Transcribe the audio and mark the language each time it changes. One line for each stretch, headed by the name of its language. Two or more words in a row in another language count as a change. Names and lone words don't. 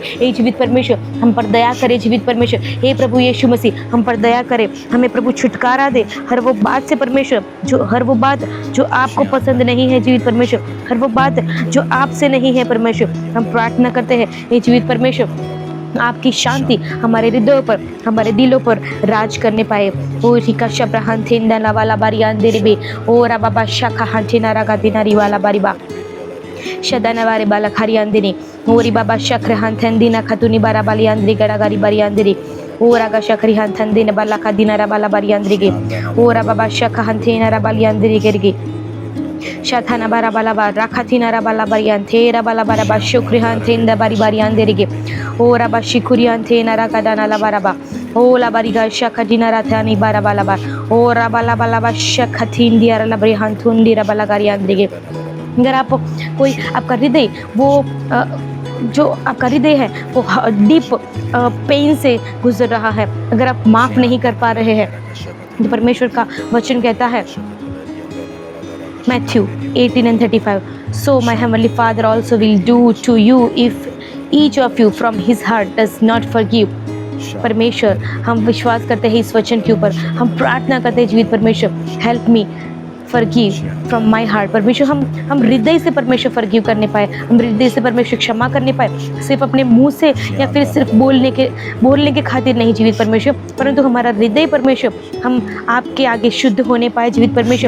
Hindi: हे जीवित परमेश्वर, हम पर दया करें जीवित परमेश्वर। हे प्रभु यीशु मसीह, हम पर दया करें, हमें प्रभु छुटकारा दे हर वो बात से परमेश्वर, हर वो बात जो आपको पसंद नहीं है जीवित परमेश्वर, हर वो बात जो आपसे नहीं है परमेश्वर। हम प्रार्थना करते हैं हे जीवित परमेश्वर, आपकी शांति हमारे हृदयों पर, हमारे दिलों पर राज करने पाए। ओ रिका शब्र हंथेंदा लावाला बारी अंधेरे ओ रा बाबा शाखा हंथेना रागा दिनारी वाला बारी बा शदाना वारे बाला खारी अंदिनी ओरी बाबा शक्र हंथेंदिना खतुनी बारा बाली अंदरी गड़ागारी बारी अंदरी ओ रागा शक्री हंथेंदिना बाला खदिना रा बाला बारी अंदरी गे ओ रा बाबा शखा हंथेना रा बाली अंदरी गे शाथाना बारा बाला बा राखाथीना रा बाला बारी अंथेरा बाला बारा बा शुक्री हंथेंदा बारी बारी अंदरी गे ओ रा बा शिकुरी हंथेना रा कदाना ला बारा बा ओ ला बारी गा शखदिना रा थानी बारा बाला बा ओ रा बाला बाला बा शखथीन दिया रा बारी हंथुंडी रा बाला गारी अंदरी गे। अगर आप कोई आपका हृदय वो जो आपका हृदय है वो
English: deep pain
Hindi: से गुजर रहा है, अगर आप माफ़ नहीं कर पा रहे हैं, तो परमेश्वर का वचन कहता है Matthew 18:35,
English: "So my heavenly Father also will do to you if each of you from his heart does not forgive."
Hindi: परमेश्वर, हम विश्वास करते हैं इस वचन के ऊपर, हम प्रार्थना करते हैं जीवित परमेश्वर,
English: help me forgive from my heart.
Hindi: परमेश्वर, हम हृदय से परमेश्वर फॉरगिव करने पाए, हम हृदय से परमेश्वर क्षमा करने पाए, सिर्फ अपने मुंह से या फिर सिर्फ बोलने के खातिर नहीं जीवित परमेश्वर, परंतु हमारा हृदय परमेश्वर हम आपके आगे शुद्ध होने पाए जीवित परमेश्वर।